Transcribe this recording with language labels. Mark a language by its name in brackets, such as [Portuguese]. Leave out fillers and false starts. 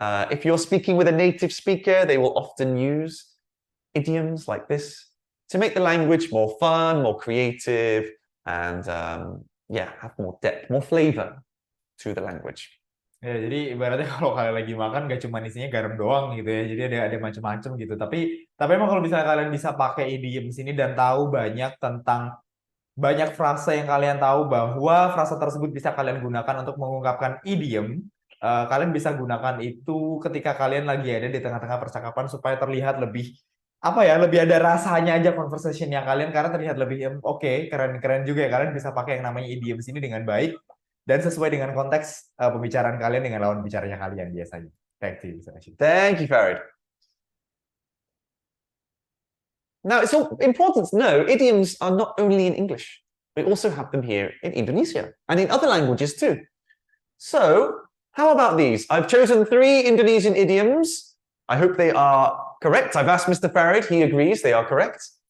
[English] If you're speaking with a native speaker, they will often use idioms like this to make the language more fun, more creative, and have more depth, more flavor to the language. [Indonesian] Ya, jadi ibaratnya kalau kalian lagi makan gak cuma isinya garam doang gitu ya. Jadi ada macam-macam gitu. Tapi emang kalau misalnya kalian bisa pakai idiom sini dan tahu banyak frasa yang kalian tahu bahwa frasa tersebut bisa kalian gunakan untuk mengungkapkan idiom, kalian bisa gunakan itu ketika kalian lagi ada di tengah-tengah percakapan supaya terlihat lebih lebih ada rasanya aja conversationnya kalian, karena terlihat lebih oke, keren juga ya. Kalian bisa pakai yang namanya idiom sini dengan baik dan sesuai dengan konteks pembicaraan kalian dengan lawan bicaranya kalian biasanya. [English] Thank you. Thank you, Farid. Now, it's important to know idioms are not only in English. We also have them here in Indonesia and in other languages too. So, how about these? I've chosen 3 Indonesian idioms. I hope they are correct. I've asked Mr. Farid. He agrees they are correct.